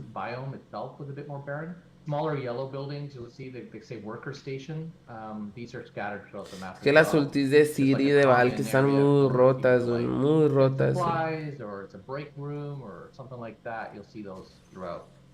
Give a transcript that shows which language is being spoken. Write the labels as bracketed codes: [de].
[en] Biome itself was a bit more barren. Smaller yellow buildings, you'll see that they say worker station. These are scattered throughout the map. [es] Que las ultis de Siri y de Val que están muy rotas, muy rotas. [en] Or it's a break room or something like that. You'll see those throughout.